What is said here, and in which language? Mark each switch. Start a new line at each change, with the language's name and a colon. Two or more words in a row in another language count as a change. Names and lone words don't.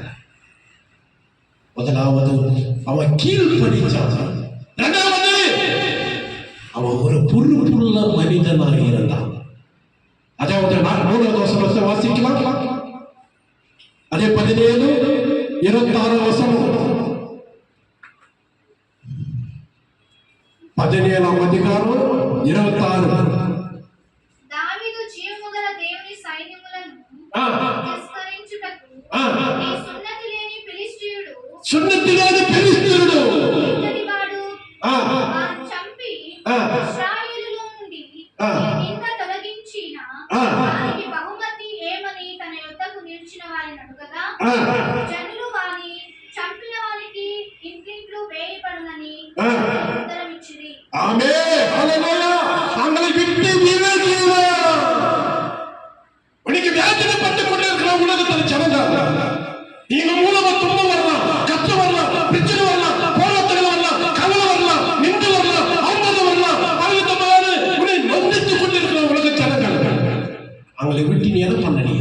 Tamil: முதலாவது அவன் கீழ்ப்படிச்சான். இரண்டாவது அவன் ஒரு பொறுப்புள்ள மனிதனாக இருந்தான். அதாவது 3வது வசனத்தை வாசிக்கலாம். அதே 17, 26 வசனம்.
Telugu: 17వ అధికారం 26. దావీదు జీవముగల దేవుని సైన్యములను తిరస్కరించుటకు ఈ సున్నతి లేని ఫిలిష్తీయుడు ఇంతటివాడు వారిని చంపి ఇశ్రాయేలులో నుండి నింద తొలగించిన వారికి బహుమతి ఏమని తన యొద్దకు నిలిచిన వారిని అడుగగా జనులు వాని చంపిన వారికి ఇంటింట్లు వేయబడునని ఉత్తరమిచ్చిరి.
Tamil: ஆமென். ஹல்லேலூயா. அவங்களை விட்டு விலகிவா. உனக்கு வேதனைப்பட்டு கொண்டிருக்கிற உலகத்தில் ஜனங்கள், நீங்க மூலமா துன்பம் வரலாம், கஷ்டம் வரலாம், பிரச்சனை வரலாம், போராட்டங்கள் வரலாம், கவலை வரலாம், நின்று வரலாம், அவமானம் வரலாம், பலவிதமான உன்னை நொந்தித்துக் கொண்டிருக்கிற உலக ஜனங்கள், அவங்களை விட்டு நீ என்ன பண்ணீங்க?